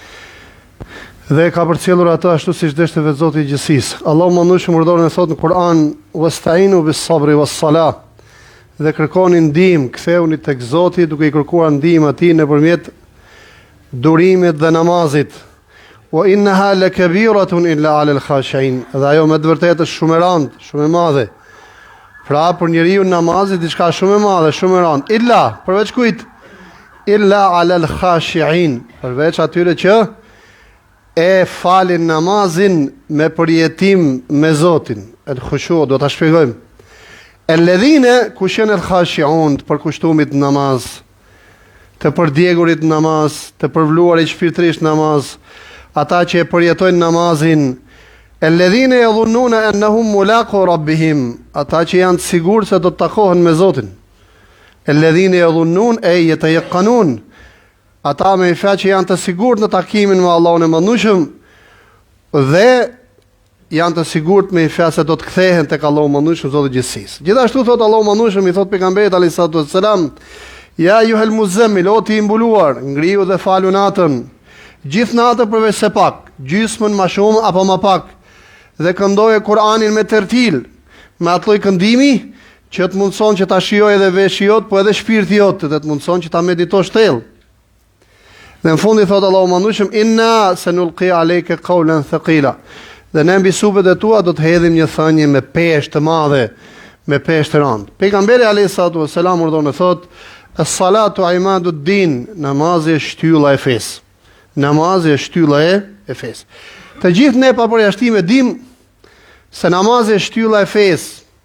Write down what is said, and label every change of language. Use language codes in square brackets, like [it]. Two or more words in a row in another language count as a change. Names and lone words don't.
[sq] Dhe ka përcjellur atë ashtu siç dështe vetë Zoti i gjithësisë. Allahu mandueshëm urdhëron e thotë në Kur'an: [ar] "واستعينوا بالصبر والصلاة." [sq] Dhe kërkoni ndihmë, ktheuni tek Zoti duke i kërkuar ndihmë atij nëpërmjet durimit dhe namazit. [ar] "وإنها لكبيرة إلا على الخاشعين." [sq] Dhe ajo me të vërtetë është shumë e rëndë, shumë e madhe. Pra për njeriu namazi diçka shumë e madhe, shumë e rëndë. Illa, përveç kujt? [ar] إلا على الخاشعين, [sq] përveç atyre që e falin namazin me përjetim me Zotin. [ar] الخشوع, [sq] do ta shpjegojmë. Alladhina kush janë al-khashi'un, të përkushtumit namaz, të përdjegurit namaz, të përvluarit shpirtërisht namaz, ata që e përjetojnë namazin. [ar] الذين يظنون أنهم ملاقو ربهم, [sq] ata që janë të sigurt se do të takohen me Zotin. [ar] الذين يظنون أي يتيقنون, [sq] ata me fjalë që janë të sigurt në takimin me Allahun e Madhnueshëm dhe janë të sigurt me fjalë se do të kthehen tek Allahu i Madhnueshëm, Zoti i gjithësisë. Gjithashtu thot Allahu i Madhnueshëm, i thot pejgamberit [ar] عليه الصلاة والسلام: "يا أيها المزمل, [sq] o ti i mbuluar, ngriu dhe falu natën, gjithë natën përveç se pak, gjysmën më shumë apo më pak, dhe këndoje Kur'anin me tertil, me atë lloj këndimi që të mundson që ta shijojë edhe veshi jot, po edhe shpirti jot, dhe të mundson që ta meditosh thellë." Dhe në fundi thot Allahu mandueshëm: [ar] "إنا سنلقي عليك قولا ثقيلا." [sq] Dhe ne mbi supet e tua do të hedhim një thënie me peshë të madhe, me peshë të rëndë. Pejgamberi [ar] عليه الصلاة والسلام [sq] urdhon e thot: [ar] "الصلاة عماد الدين." [sq] Namazi është shtylla e fesë. Namazi është shtylla e fesë. Të gjithë ne pa përjashtim e dim se namazi është shtylla e fesë.